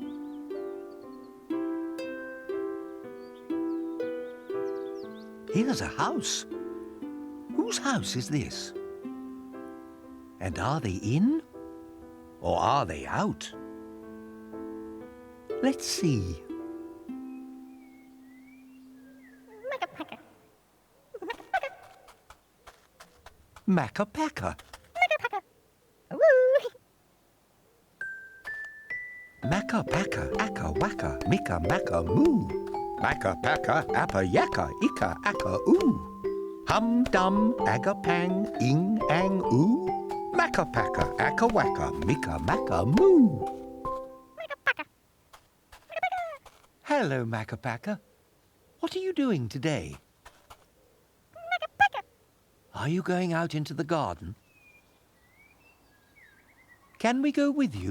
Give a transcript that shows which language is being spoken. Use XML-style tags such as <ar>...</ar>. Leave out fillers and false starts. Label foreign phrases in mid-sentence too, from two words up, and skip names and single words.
<en>Here's a house. Whose house is this? And are they in or are they out? Let's see. Maka Pakka. Maka Pakka. Maka Pakka. Woo! Maka Pakka, Akka Waka, Mika Maka Moo. Maka Pakka, Appa Yaka, Ika Akka Oo. Hum Dum, Aga Pang, Ing Ang Oo. Maka Pakka, Akka Waka, Mika Maka Moo. Maka Pakka. Hello, Maka Pakka. What are you doing today? Maka Pakka. Are you going out into the garden? Can we go with you?</en>